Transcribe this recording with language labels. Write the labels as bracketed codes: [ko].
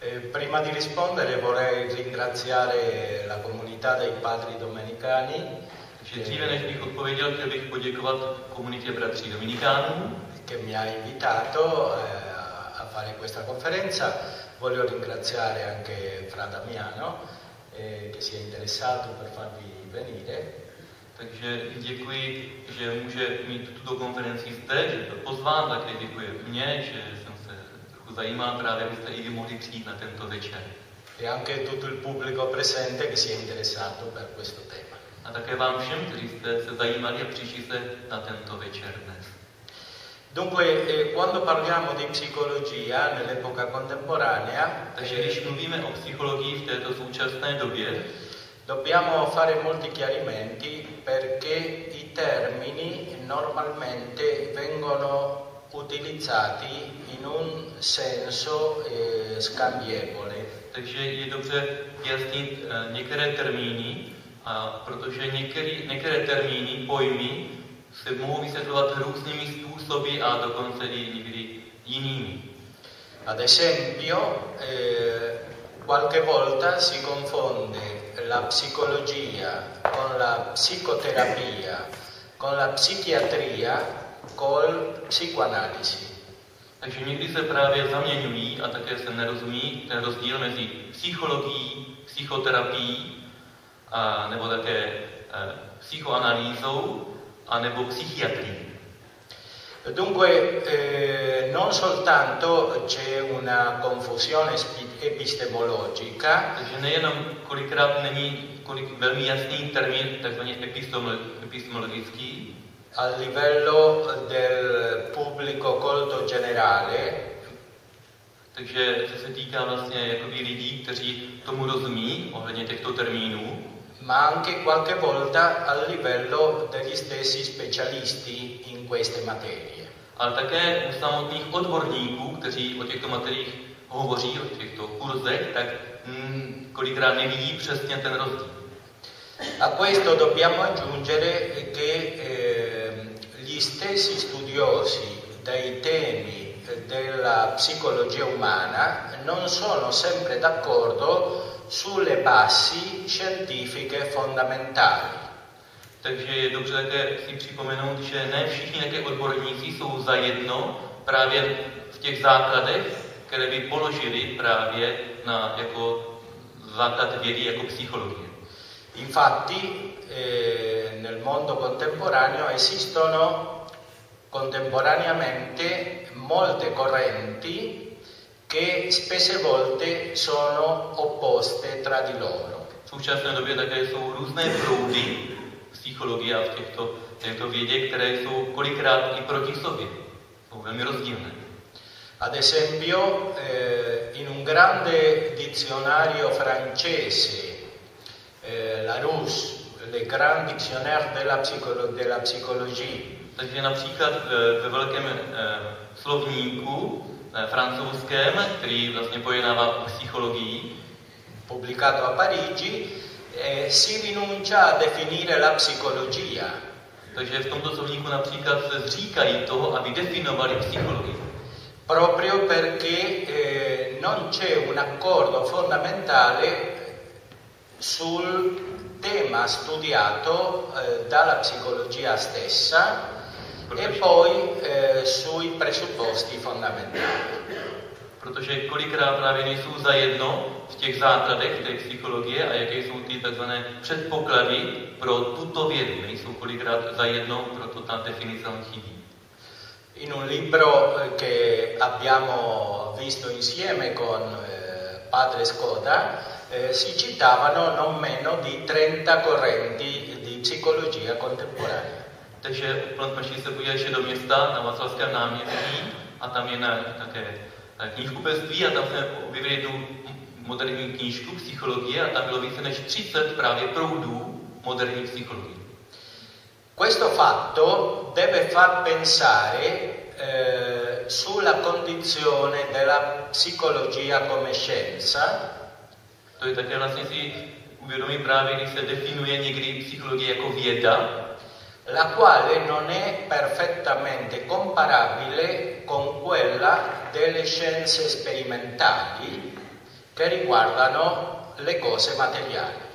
[it] Prima di rispondere vorrei ringraziare la comunità dei padri domenicani. [cs] Takže dříve než bych odpověděl, chtěl bych poděkovat komunitě bratří Dominikánů, [it] che mi ha invitato a fare questa conferenza. Voglio ringraziare anche Fra Damiano che si è interessato per farvi venire. [cs] Takže děkuji, že může mít tuto konferenci zde, že to pozván, také děkuji mně, že jsem se trochu zajímal, právě byste i vy mohli přijít na tento večer. [it] E anche tutto il pubblico presente che si è interessato per questo tema. [cs] A také vám všem, kteří jste se zajímali a přišli se na tento večer dnes. [it] Dunque, quando parliamo di psicologia nell'epoca contemporanea, [cs] takže když mluvíme o psychologii v této současné době, [it] dobbiamo fare molti chiarimenti perché i termini normalmente vengono utilizzati in un senso scambievole. [cs] Takže je dobře vyjasnit některé termíny, protože některé termíny, pojmy, se mohou vysvětlovat různými způsoby a dokonce i někdy jinými. [it] Ad esempio, qualche volta si confonde la psicologia con la psicoterapia, con la psichiatria, col psicoanalisi. [cs] Takže někdy se právě zaměňují a také se nerozumí ten rozdíl mezi psychologií, psychoterapií, a, nebo také psychoanalýzou, anebo psichiatrii. [it] Dunque, non soltanto c'è una confusione epistemologica. [cs] Takže nejenom kolikrát není velmi jasný termín, takzvaný epistemologický. [it] A livello del pubblico colto generale. [cs] Takže co se týká vlastně jakoby lidí, kteří tomu rozumí ohledně těchto termínů. [it] Ma anche qualche volta a livello degli stessi specialisti in queste materie. [cs] Ale také u samotných odborníků, kteří o těchto materiích hovoří, o těchto kurzech, tak kolikrát nevidí přesně ten rozdíl. [it] A questo dobbiamo aggiungere che gli stessi studiosi dei temi della psicologia umana non sono sempre d'accordo sulle basi scientifiche fondamentali. [cs] Takže je dobře také si připomenout, že ne všichni také odborníci jsou zajedno právě v těch základech, které by položili právě na jako základ vědy jako psychologie. [it] Infatti, nel mondo contemporaneo esistono contemporaneamente molte correnti che spesse volte sono opposte tra di loro. [cs] V současné době také jsou různé proudy psychologie a v těchto vědě, které jsou kolikrát i proti sobě. Jsou velmi rozdílné. [it] Ad esempio, in un grande dizionario francese, Larousse, le grand dictionnaire della psicologie. [cs] Takže například ve velkém slovníku, francouzském, který vlastně pojednává o psychologii, [it] publikato a Parigi, si rinuncia a definire la psicologia. [cs] Takže v tomto slovníku například se zříkají toho, aby definovali psychologii. [it] Proprio perché non c'è un accordo fondamentale sul tema studiato dalla psicologia stessa. [cs] Protože, [it] e poi sui presupposti fondamentali. [cs] Protože kolikrát právě nejsou zajedno v těch základech té psychologie a jaké jsou ty takzvané předpoklady pro tuto vědu, nejsou kolikrát zajedno, proto ta definice chybí. [it] In un libro che abbiamo visto insieme con padre Skoda si citavano non meno di 30 correnti di psicologia contemporanea. [cs] Takže úplně jsme se podívali do města na Václavském náměstí a tam je také knihkupectví a tam jsme objevili jednu moderní knížku psychologie a tam bylo více než 30 právě proudů moderní psychologie. [it] Questo fatto deve far pensare sulla condizione della psicologia come scienza. [cs] To je také vlastně si uvědomí právě, když se definuje někdy psychologie jako věda, [it] la quale non è perfettamente comparabile con quella delle scienze sperimentali che riguardano le cose materiali.